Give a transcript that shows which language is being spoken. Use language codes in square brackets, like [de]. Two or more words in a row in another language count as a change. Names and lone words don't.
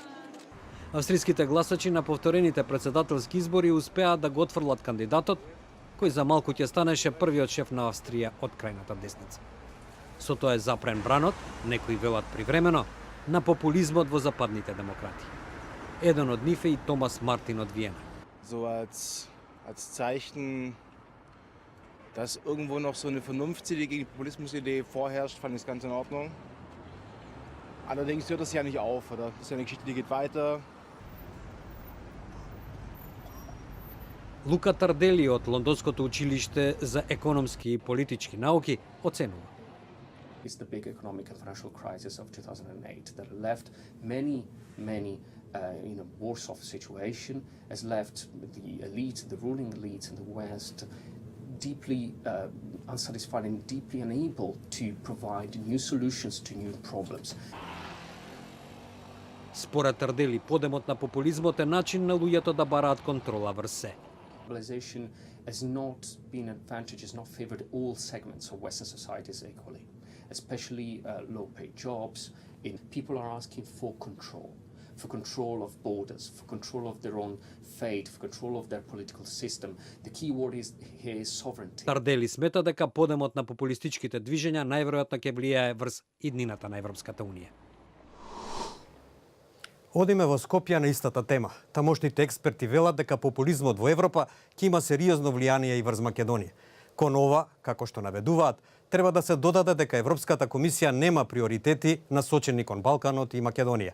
[mk] Австриските гласачи на повторените председателски избори успеа да го отфрлат кандидатот, кој за малку ќе станеше првиот шеф на Австрија од крајната десница. Со тоа е запрен бранот, некои велат привремено, на популизмот во западните демократи. Еден од нив е и Томас Мартин од Виена. [de] So als Zeichen, dass irgendwo noch so eine Vernunftsidee gegen die Populismusidee vorherrscht, fand ich es ganz in Ordnung. Allerdings hört das ja nicht auf, oder? Das ist ja eine Geschichte, die geht weiter. [mk] Лука Тардели од Лондонското училиште за економски и политички науки оценува: [en] It's the big economic and financial crisis of 2008 that left many in a worse off situation, has left the elite, the ruling elites in the West, deeply unsatisfied and deeply unable to provide new solutions to new problems. [mk] Според Тардели, подемот на популизмот е начин на луѓето да бараат контрола врз се. [en] Globalization has not been advantage, has not favored all segments of Western societies equally, especially low-paid jobs. People are asking for control of borders, for control of their own fate, for control of their political system. The key word here is sovereignty. [mk] Тардели смета дека подемот на популистичките движења најверојатно ќе влијае врз иднината на Европската Унија. Одиме во Скопје на истата тема. Тамошните експерти велат дека популизмот во Европа ќе има сериозно влијание и врз Македонија. Кон ова, како што наведуваат, треба да се додаде дека Европската комисија нема приоритети насочени кон Балканот и Македонија.